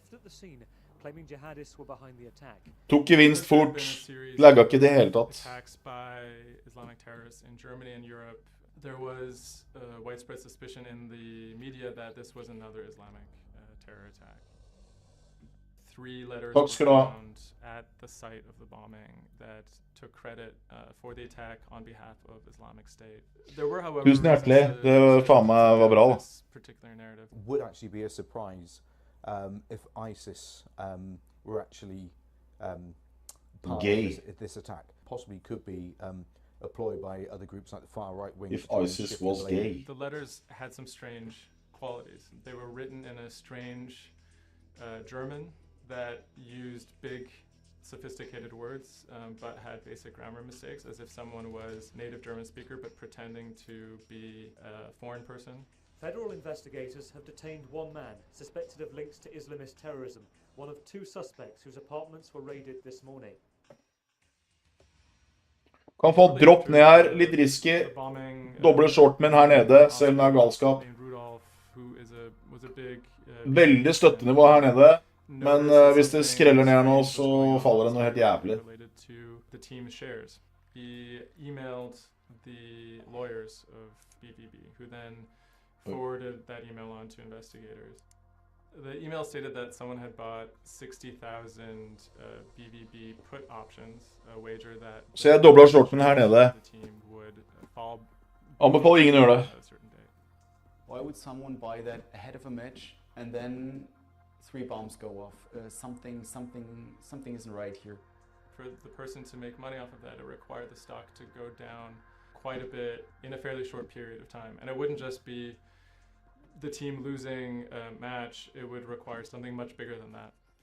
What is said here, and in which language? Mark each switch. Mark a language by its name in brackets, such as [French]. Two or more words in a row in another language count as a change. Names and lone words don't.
[Norwegian] Tok gevinst fort. Lagga ikke det hele tatt. [English] Attacks by Islamic terrorists in Germany and Europe. There was widespread suspicion in the media that this was another Islamic terror attack. 3 letters were found at the site of the bombing that took credit for the attack on behalf of Islamic State. There were, however, [Norwegian] Tusen hjertelig. Det faen meg var bra da. [English] Particular narrative would actually be a surprise if ISIS were actually part Gay. of this attack. Possibly could be employed by other groups like the far right wing. If ISIS was gay. The letters had some strange qualities. They were written in a strange German that used big, sophisticated words, but had basic grammar mistakes, as if someone was native German speaker but pretending to be a foreign person. Federal investigators have detained 1 man suspected of links to Islamist terrorism, one of 2 suspects whose apartments were raided this morning. [Norwegian] Kan få dropp ned her, litt risky. Doble shortmen her nede, selv om det er galskap. Veldig støttenivå her nede. Men hvis det skreller ned nå, så faller det noe helt jævlig. [English] The team shares. He emailed the lawyers of BVB, who then forwarded that email on to investigators. The email stated that someone had bought 60,000 BVB put options, a wager that [Norwegian] Så jeg doblet shorten her nede. Anbefaler ingen å gjøre det. [English] Why would someone buy that ahead of a match and then 3 bombs go off? Something isn't right here. For the person to make money off of that, it required the stock to go down quite a bit in a fairly short period of time. And it wouldn't just be the team losing a match, it would require something much bigger than that.